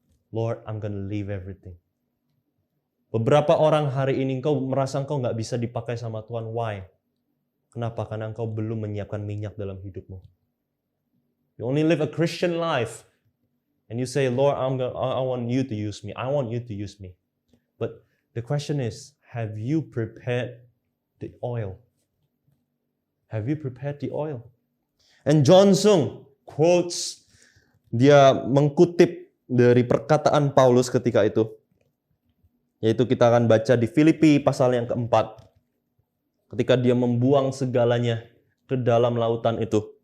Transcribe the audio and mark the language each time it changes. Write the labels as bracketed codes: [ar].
[en] Lord, I'm gonna leave everything. [id] Beberapa orang hari ini engkau merasa engkau nggak bisa dipakai sama Tuhan. [en] Why? [id] Kenapa? Karena engkau belum menyiapkan minyak dalam hidupmu. [en] You only live a Christian life. And you say, Lord, I want you to use me. I want you to use me. But the question is, have you prepared the oil? Have you prepared the oil? And John Zhu quotes, [id] dia mengutip dari perkataan Paulus ketika itu. Yaitu kita akan baca di Filipi pasal yang keempat. Ketika dia membuang segalanya ke dalam lautan itu.